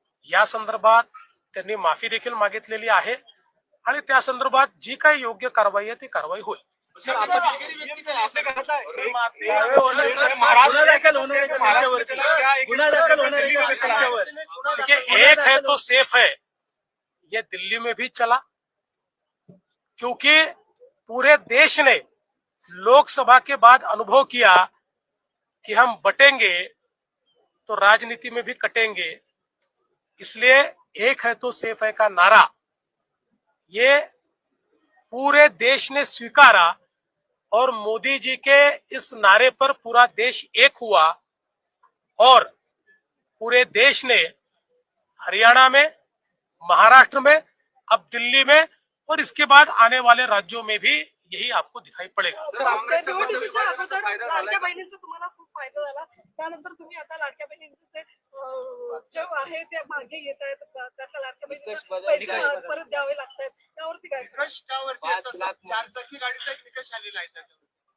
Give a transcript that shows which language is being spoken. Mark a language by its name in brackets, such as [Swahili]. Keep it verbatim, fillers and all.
[Marathi] या संदर्भात त्यांनी माफी देखील मागितलेली आहे आणि त्या संदर्भात जी काही योग्य कारवाई आहे ती कारवाई होईल. सर आपण असं घडलं गुन्हा दाखल होणार आहे का त्यांच्यावरती? गुन्हा दाखल होणार आहे का त्यांच्यावर? [Hindi] देखिए, एक है तो सेफ है, ये दिल्ली में भी चला, क्योंकि पूरे देश ने लोकसभा के बाद अनुभव किया कि हम बटेंगे तो राजनीति में भी कटेंगे. इसलिए एक है तो सेफ है का नारा ये पूरे देश ने स्वीकारा और मोदी जी के इस नारे पर पूरा देश एक हुआ और पूरे देश ने हरियाणा में, महाराष्ट्र में, अब दिल्ली में और इसके बाद आने वाले राज्यों में भी यही आपको दिखाई पड़ेगा. [Marathi] सर, आपल्या निवडणुकीच्या अगोदर लाडक्या बहिणींचा तुम्हाला खूप फायदा झाला, त्यानंतर तुम्ही आता लाडक्या बहिणींचं जे अं, जे आहे ते मागे येत आहेत, त्यातल्या लाडक्या बहिणींना पैसे परत द्यावे लागतात, त्यावरती काय करणार? चारचाकी गाडीचा एक निकष आलेला आहे त्याच्यावर.